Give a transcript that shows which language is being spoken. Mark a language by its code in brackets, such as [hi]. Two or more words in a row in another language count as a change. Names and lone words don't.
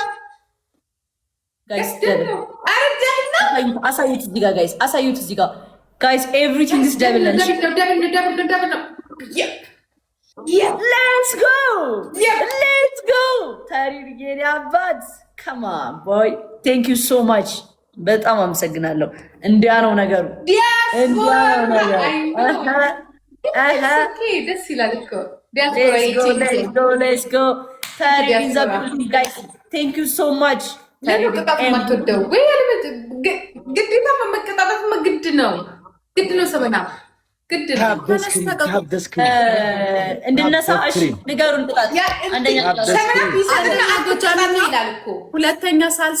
[am] አሳዩት እዚህ ጋር ጋይስ፣ አሳዩት እዚህ ጋር [en] Guys, everything is double. Let's go. Let's go. Come on, boy. Thank you so much. [am] በጣም አመሰግናለሁ። እንዲያ ነው ነገሩ። ደስ ይላል እኮ። [en] Let's go. Guys, thank you so much. [am] ግዴታ መቀጣጣት ግድ ነው ሰበና እንድነሳ ንገሩን። ቅጣት አንደኛ ሁለተኛ ሳልሳ።